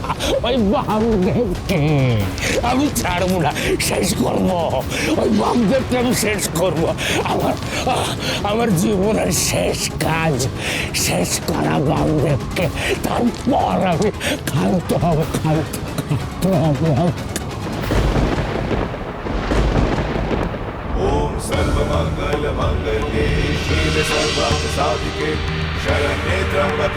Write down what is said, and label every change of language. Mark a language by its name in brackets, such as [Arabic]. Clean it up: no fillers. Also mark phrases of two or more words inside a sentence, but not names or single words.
[Bangla] ওই বামদেবকে আমি ছাড়বো না, শেষ করবো। ওই বামদেবকে আমি শেষ করবো। আমার জীবনের শেষ কাজ শেষ করা বামদেবকে। তারপর আমি খান্ত হবো, খান্ত হবো। [Sanskrit] ओम सर्वमंगल मंगल्ये शिवे सर्वार्थ साधिके शरण्ये त्र्यंबके